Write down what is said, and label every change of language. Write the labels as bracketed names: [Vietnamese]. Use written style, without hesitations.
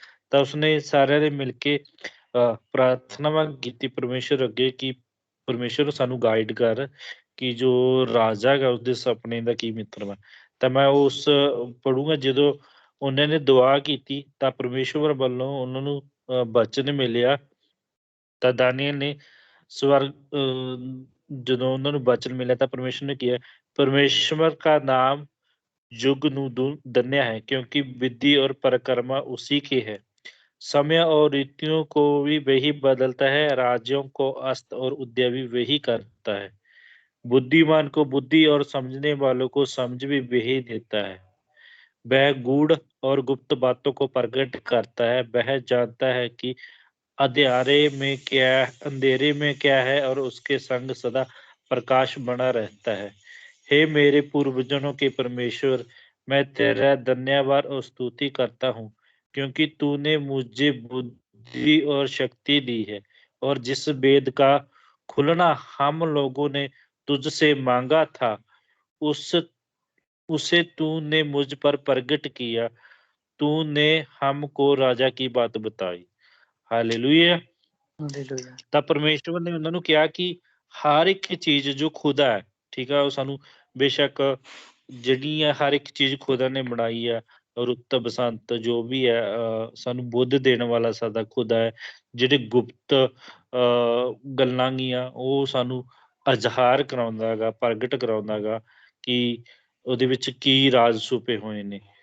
[Punjabi] ਤਾਂ ਉਸਨੇ ਸਾਰਿਆਂ ਨੇ ਮਿਲ ਕੇ ਪ੍ਰਾਰਥਨਾਵਾਂ ਕੀਤੀ ਪਰਮੇਸ਼ਵਰ ਅੱਗੇ ਕਿ ਪਰਮੇਸ਼ਵਰ ਸਾਨੂੰ ਗਾਈਡ ਕਰ ਕਿ ਜੋ ਰਾਜਾ ਹੈਗਾ ਉਸਦੇ ਸੁਪਨੇ ਦਾ ਕੀ ਮਤਲਬ ਹੈ। ਤਾਂ ਮੈਂ ਉਸ ਪੜ੍ਹੂੰਗਾ ਜਦੋਂ ਉਹਨਾਂ ਨੇ ਦੁਆ ਕੀਤੀ ਤਾਂ ਪਰਮੇਸ਼ਵਰ ਵੱਲੋਂ ਉਹਨਾਂ ਨੂੰ ਬਚਨ ਮਿਲਿਆ। ਤਾਂ ਦਾਨੀਏਲ ਨੇ ਸਵਰਗ ਜਦੋਂ ਉਹਨਾਂ ਨੂੰ ਬਚਨ ਮਿਲਿਆ ਤਾਂ ਪਰਮੇਸ਼ਵਰ ਨੇ ਕਿਹਾ, [Hindi] परमेश्वर का नाम युग नु धन्य है क्योंकि विधि और परिक्रमा उसी की है। समय और ऋतुओं को भी वही बदलता है, राज्यों को अस्त और उदय भी वही करता है। बुद्धिमान को बुद्धि और समझने वालों को समझ भी वही देता है। वह गूढ़ और गुप्त बातों को प्रकट करता है। वह जानता है कि अंधेरे में क्या है और उसके संग सदा प्रकाश बना रहता है। हे मेरे पूर्वजों के परमेश्वर, मैं तेरा धन्यवाद और स्तुति करता हूँ क्योंकि तूने मुझे बुद्धि और शक्ति दी है और जिस वेद का खुलना हम लोगों ने तुझसे मांगा था उस उसे तूने मुझ पर प्रकट किया। तूने हमको राजा की बात बताई। हालेलुया। [Punjabi] ਹਾਲੇਲੂਇਆ। ਤਾਂ ਪਰਮੇਸ਼ਵਰ ਨੇ ਉਹਨਾਂ ਨੂੰ ਕਿਹਾ ਕਿ ਹਰ ਇੱਕ ਚੀਜ਼ ਜੋ ਖੁਦਾ ਹੈ, ਠੀਕ ਆ, ਉਹ ਸਾਨੂੰ ਬੇਸ਼ੱਕ ਜਿਹੜੀ ਆ ਹਰ ਇੱਕ ਚੀਜ਼ ਖੁਦਾ ਨੇ ਬਣਾਈ ਆ, ਰੁੱਤ ਬਸੰਤ ਜੋ ਵੀ ਹੈ, ਸਾਨੂੰ ਬੁੱਧ ਦੇਣ ਵਾਲਾ ਸਾਡਾ ਖੁਦਾ ਹੈ। ਜਿਹੜੇ ਗੁਪਤ ਗੱਲਾਂ ਗੀਆਂ ਉਹ ਸਾਨੂੰ ਅਜ਼ਹਾਰ ਕਰਾਉਂਦਾ ਹੈਗਾ, ਪ੍ਰਗਟ ਕਰਾਉਂਦਾ ਹੈਗਾ ਕਿ ਉਹਦੇ ਵਿੱਚ ਕੀ ਰਾਜ ਛੁਪੇ ਹੋਏ ਨੇ।